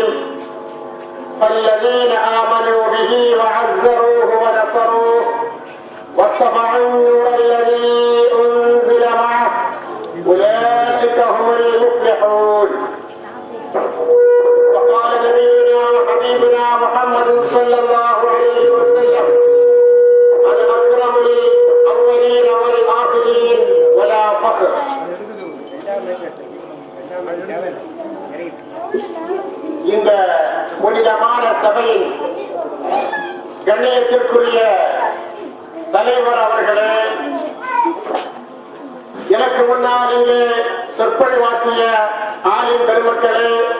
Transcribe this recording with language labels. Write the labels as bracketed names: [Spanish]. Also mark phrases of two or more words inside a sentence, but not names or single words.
[Arabic] فالذين آمنوا به وعزروه ونصروه واتبعوا النور الذي أنزل معه أولئك هم المفلحون. وقال نبينا وحبيبنا محمد صلى الله عليه وسلم: أنا أكرم الأولين والآخرين ولا فخر. [Tamil] இந்த புனிதமான சபையின் கண்ணியத்திற்குரிய தலைவர் அவர்களே, எனக்கு முன்னால் இங்கே சொற்பொழிவாற்றிய ஆலிம் பெருமக்களே,